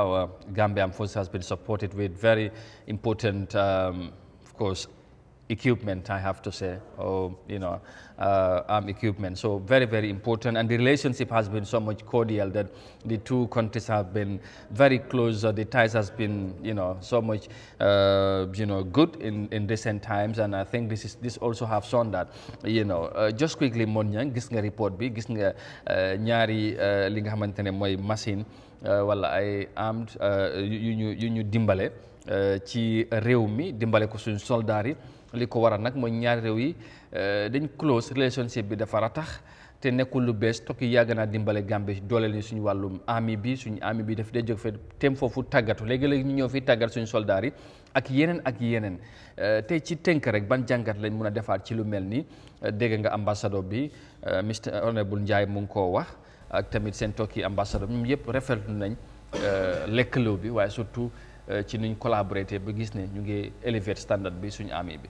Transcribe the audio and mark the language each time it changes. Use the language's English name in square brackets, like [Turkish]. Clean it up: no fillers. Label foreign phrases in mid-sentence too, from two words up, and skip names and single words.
[English] Our Gambian force has been supported with very important, of course, equipment, I have to say, or arm equipment. So very, very important, and the relationship has been so much cordial that the two countries have been very close. The ties has been, so much, good in recent times, and I think this also have shown that, just quickly, [Wolof] Monyang, gis nga report bi, gis nga ñaari li nga xamantene moy machine wala ay armed yu ñu dimbale ci réew mi dimbale ko suñu soldats yi. li ko waral nag mooy ñaari réew yi dañ [English] close relationship [Wolof] bi dafa ratax te nekkul lu bees Turquie yàgg naa dimbale Gambie dooleel ni suñu wàllum army bi daf dee jóg fe tem foofu tàggatu léegi-léegi ñu ñëw fi tàggat suñu soldats yi ak yeneen tey ci tënk rek ban jàngat lañ mun a defaat ci lu mel ni dégg nga ambassadeur bi Mr Honorable Ndiaye mu ngi koo wax ak tamit seen Turquie ambassadeur ñoom yëpp rafetlu nañ lëkkaloo bi waaye surtout ci nuñ collaboré ba gis ne ñu ngi élever standard bi suñu army bi.